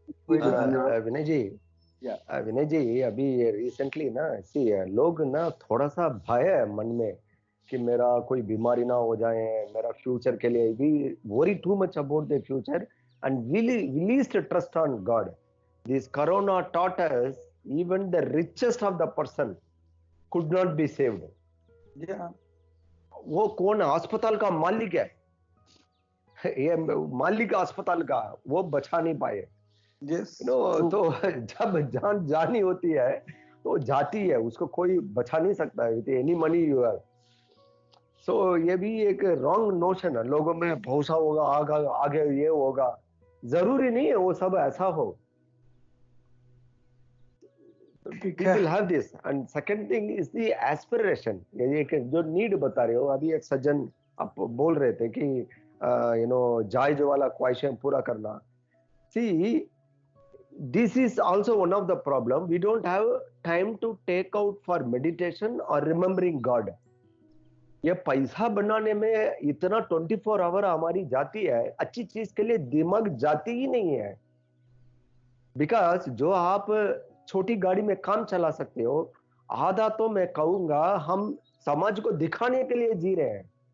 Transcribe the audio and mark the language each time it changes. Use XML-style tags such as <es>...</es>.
<hi>विनय जी अभी रिसेंटली ना, लोग ना थोड़ा सा भय है मन में कि मेरा कोई बीमारी ना हो जाए, मेरा फ्यूचर के लिए भी</hi> <en>Worry too much about the future and we least trust on God. This corona taught us even the richest of the person could not be saved. Yeah.</en> <hi>वो कौन अस्पताल का मालिक है, ये मालिक अस्पताल का, वो बचा नहीं पाए।</hi> <en>yes.</en> <hi>तो जब जान जानी होती है तो जाती है, उसको कोई बचा नहीं सकता है,</hi> <en>Any money you have.</en> <hi>सो ये भी एक रॉन्ग नोशन है, लोगों में भरोसा होगा आगे ये होगा, जरूरी नहीं है वो सब ऐसा हो।</hi> <en>People have this, and second thing is the aspiration।</en> <hi>ये जो नीड बता रहे हो, अभी एक सज्जन आप बोल रहे थे कि जायज वाला ख्वाहिशें पूरा करना।</hi> <en>See, this is also one of the problem. We don't have time to take out for meditation or remembering God।</en> <hi>ये पैसा बनाने में इतना 24 आवर हमारी जाती है, अच्छी चीज के लिए दिमाग जाती ही नहीं है। बिकॉज जो आप छोटी गाड़ी में काम चला सकते हो, आधा तो मैं कहूंगा हम समाज को दिखाने के लिए जी रहे हैं।</hi>